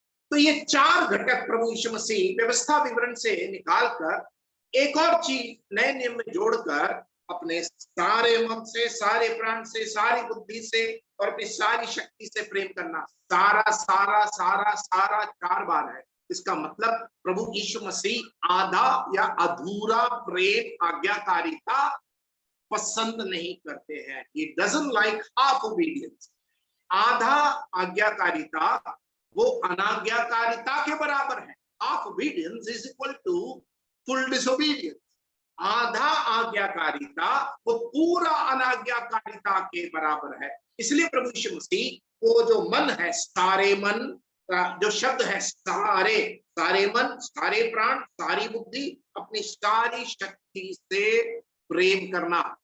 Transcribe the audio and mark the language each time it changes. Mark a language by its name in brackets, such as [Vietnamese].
[Hindi] तो ये 4 घटक प्रभु यीशु मसीह व्यवस्था विवरण से निकालकर एक और चीज नए नियम में जोड़कर, अपने सारे मन से, सारे प्राण से, सारी बुद्धि से और अपनी सारी शक्ति से प्रेम करना। सारा सारा सारा सारा 4 बार है। इसका मतलब प्रभु यीशु मसीह आधा या अधूरा प्रेम, आज्ञाकारिता पसंद नहीं करते हैं। [English] He doesn't like half obedience। [Hindi] आधा आज्ञाकारिता वो अनाज्ञाकारिता के बराबर है। [English] Half obedience is equal to full disobedience। [Hindi] आधा आज्ञाकारिता वो पूरा अनाज्ञाकारिता के बराबर है। इसलिए प्रभु यीशु मसीह वो जो मन है, सारे मन का जो शब्द है, सारे, सारे मन, सारे प्राण, सारी बुद्धि, अपनी सारी शक्ति से प्रेम करना।